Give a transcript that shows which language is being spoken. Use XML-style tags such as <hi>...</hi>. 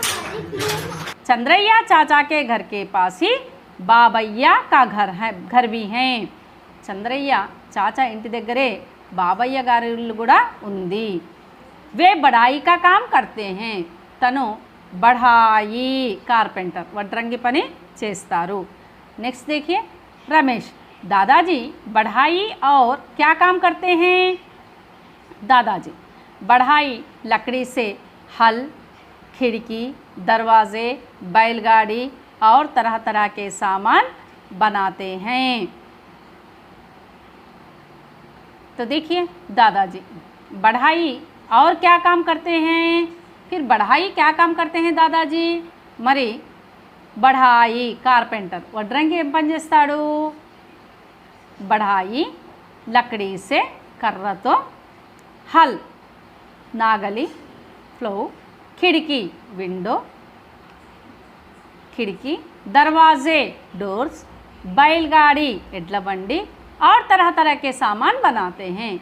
<hi>चंद्रैया चाचा के घर के पास ही बाबैया का घर भी है।</hi> <te>చంద్రయ్య చాచా ఇంటి దగ్గరే బాబయ్య గారి ఇల్లు కూడా ఉంది।</te> <hi>वे बढ़ाई का काम करते हैं। తను बढ़ाई कारपेंटर,</hi> <te>వడ్రంగి పని చేస్తారు।</te> <hi>नेक्स्ट देखिए, रमेश, दादाजी बढ़ाई और क्या काम करते हैं? दादाजी बढ़ाई लकड़ी से हल, खिड़की, दरवाजे, बैलगाड़ी और तरह तरह के सामान बनाते हैं। तो देखिए, दादाजी बढ़ाई और क्या काम करते हैं? फिर बढ़ाई क्या काम करते हैं दादाजी?</hi> <te>మరి बढ़ाई कारपेंटर వడ్రంగి ఏం పని చేస్తాడు?</te> <hi>बढ़ाई लकड़ी से కర్రతో, हल नागली, फ्लो, खिड़की विंडो, खिड़की, दरवाजे डोर्स, बैलगाड़ी एड्ల బండి और तरह तरह के सामान बनाते हैं।</hi>